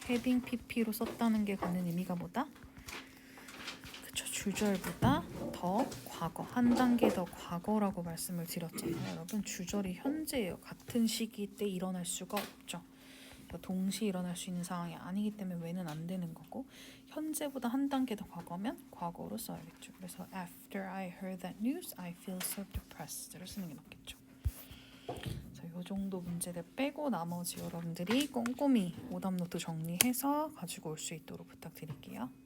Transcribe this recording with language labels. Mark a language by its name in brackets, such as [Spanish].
[Korean] having pp로 썼다는 게 갖는 의미가 뭐다? 그쵸, 주절보다 더 과거, 한 단계 더 과거라고 말씀을 드렸잖아요. 여러분 주절이 현재예요. 같은 시기 때 일어날 수가 없죠. 동시에 일어날 수 있는 상황이 아니기 때문에 왜는 안 되는 거고 현재보다 한 단계 더 과거면 과거로 써야겠죠. 그래서 [English] After I heard that news, I feel so depressed [Korean] 를 쓰는 게 맞겠죠. 그래서 이 정도 문제들 빼고 나머지 여러분들이 꼼꼼히 오답노트 정리해서 가지고 올 수 있도록 부탁드릴게요.